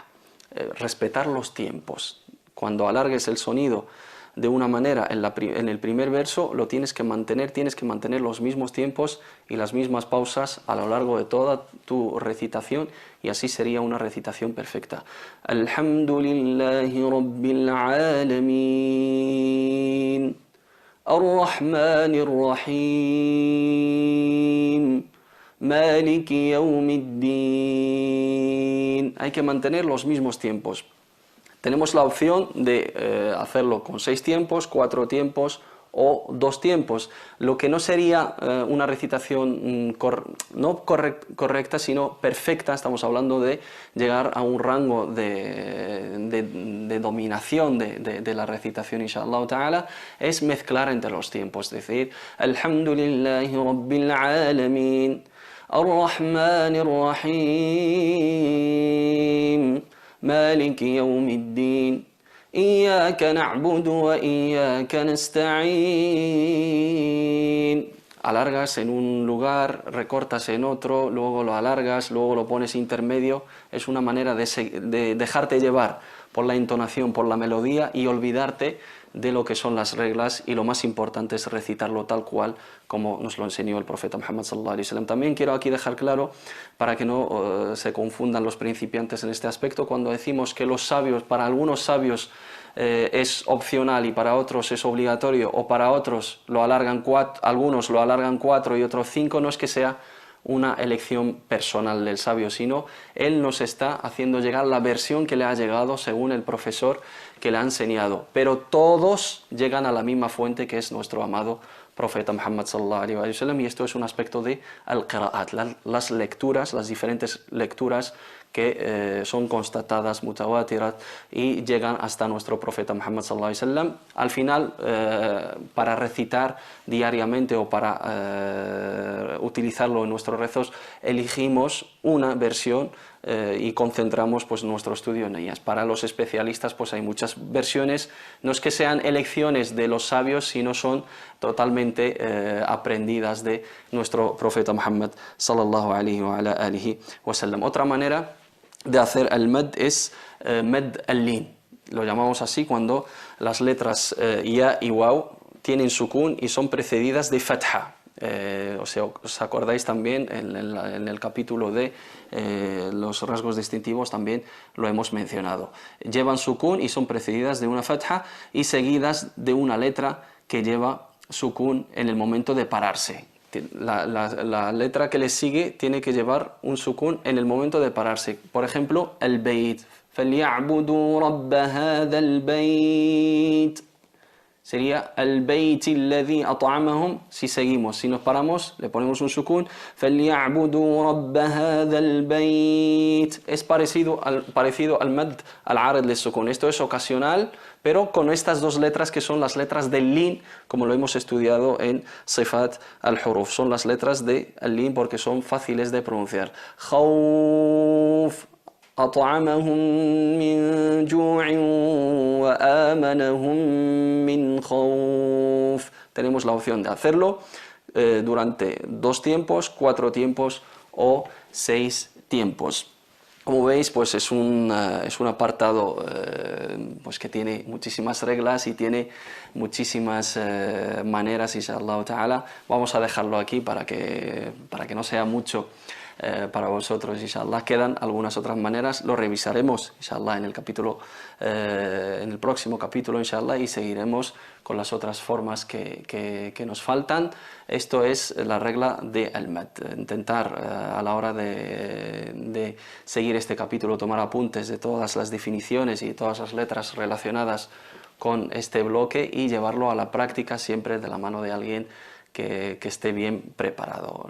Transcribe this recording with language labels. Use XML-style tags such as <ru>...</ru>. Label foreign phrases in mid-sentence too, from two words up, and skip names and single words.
<es>Respetar los tiempos. Cuando alargues el sonido de una manera en el primer verso, lo tienes que mantener los mismos tiempos y las mismas pausas a lo largo de toda tu recitación, y así sería una recitación perfecta.</es> <ar>الحمد لله رب العالمين، الرحمن الرحيم، مالك يوم الدين.</ar> <es>Hay que mantener los mismos tiempos. Tenemos la opción de hacerlo con 6 tiempos, 4 tiempos o 2 tiempos, lo que no sería una recitación no correcta, sino perfecta. Estamos hablando de llegar a un rango de dominación de la recitación,</es> <ar>إن شاء الله تعالى,</ar> <es>es mezclar entre los tiempos, es decir,</es> <ar>الحمد لله رب العالمين، الرحمن الرحيم، مالك يوم الدين, إياك نعبد وإياك نستعين.</ar> <es>Alargas en un lugar, recortas en otro, luego lo alargas, luego lo pones intermedio. Es una manera de dejarte llevar por la entonación, por la melodía y olvidarte de lo que son las reglas, y lo más importante es recitarlo tal cual como nos lo enseñó el profeta Muhammad</es> <ar>صلى الله عليه وسلم.</ar> <es>También quiero aquí dejar claro, para que no se confundan los principiantes en este aspecto, cuando decimos que los sabios, para algunos sabios es opcional y para otros es obligatorio, o para otros lo alargan algunos lo alargan 4 y otros 5, no es que sea una elección personal del sabio, sino él nos está haciendo llegar la versión que le ha llegado según el profesor que le ha enseñado, pero todos llegan a la misma fuente, que es nuestro amado profeta Muhammad</es> <ar>صلى الله عليه وسلم,</ar> <es>y esto es un aspecto de al-qira'at, las lecturas, las diferentes lecturas que son constatadas, mutawatirat, y llegan hasta nuestro profeta Muhammad</es> <ar>صلى الله عليه وسلم.</ar> <es>Al final, para recitar diariamente o para utilizarlo en nuestros rezos, elegimos una versión y concentramos pues nuestro estudio en ellas. Para los especialistas pues hay muchas versiones, no es que sean elecciones de los sabios, sino son totalmente aprendidas de nuestro profeta Muhammad</es> <ar>صلى الله عليه وعلى آله وسلم.</ar> <es>Otra manera de hacer el mad es</es> <ar>مد اللين,</ar> <es>lo llamamos así cuando las letras ya y waw tienen sukun y son precedidas de fatha. ¿Os acordáis también en el capítulo de los rasgos distintivos? También lo hemos mencionado. Llevan sukun y son precedidas de una fatha y seguidas de una letra que lleva sukun en el momento de pararse. La letra que le sigue tiene que llevar un sukun en el momento de pararse. Por ejemplo, el bayt.</es> <ar>فَلْيَعْبُدُوا رَبَّ هَذَا الْبَيْتِ.</ar> <es>Sería</es> <ar>البيت الذي أطعمهم.</ar> <es>Si seguimos, si nos paramos, le ponemos un sukun.</es> <ar>فَلْيَعْبُدُوا رَبَّ هَذَا الْبَيْتِ.</ar> <es>Es parecido al</es> <ar>مد العارض للسكون.</ar> <es>Esto es ocasional, pero con estas dos letras que son las letras del lin, como lo hemos estudiado en</es> <ar>صفات الحروف.</ar> <es>Son las letras del lin porque son fáciles de pronunciar.</es> <ar>Khawf. أطعمهم من جوع وآمنهم من خوف.</ar> <es>Tenemos la opción de hacerlo durante 2 tiempos, 4 tiempos o 6 tiempos. Como veis, pues es un apartado pues que tiene muchísimas reglas y tiene muchísimas maneras,</es> <ar>إن شاء الله تعالى.</ar> <es>Vamos a dejarlo aquí para que no sea mucho para vosotros, inshallah. Quedan algunas otras maneras, lo revisaremos, inshallah, en el próximo capítulo, inshallah, y seguiremos con las otras formas que nos faltan. Esto es la regla de al-mad. Intentar a la hora de seguir este capítulo, tomar apuntes de todas las definiciones y todas las letras relacionadas con este bloque y llevarlo a la práctica siempre de la mano de alguien que esté bien preparado.</es>